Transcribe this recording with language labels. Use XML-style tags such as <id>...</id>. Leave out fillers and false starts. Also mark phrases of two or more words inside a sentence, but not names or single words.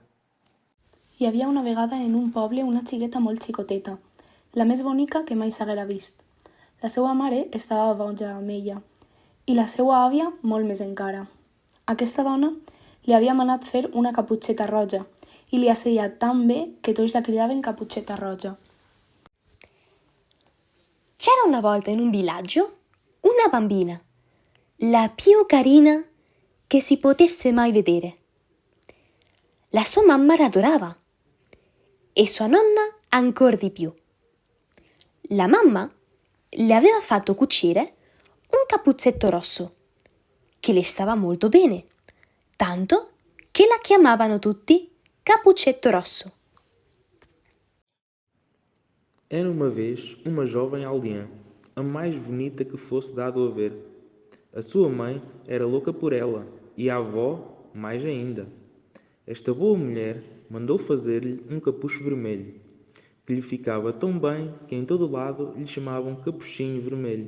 <ca>Hi havia una vegada en un poble una xiqueta molt xicoteta, la més bonica que mai s'haguera vist. La seva mare estava boja amb ella i la seva àvia molt més encara. Aquesta dona li havia manat fer una caputxeta roja i li asseia tan bé que tots la cridaven Caputxeta Roja.</ca> <it>C'era una volta in un villaggio una bambina, la più carina che si potesse mai vedere. La sua mamma la adorava e sua nonna ancor di più. La mamma le aveva fatto cucire un cappuccetto rosso che le stava molto bene, tanto che la chiamavano tutti Cappuccetto Rosso.</it> <pt>Era uma vez uma jovem aldeã, a mais bonita que fosse dado a ver. A sua mãe era louca por ela e a avó mais ainda. Esta boa mulher mandou fazer-lhe um capucho vermelho, que lhe ficava tão bem que em todo lado lhe chamavam Capuchinho Vermelho.</pt>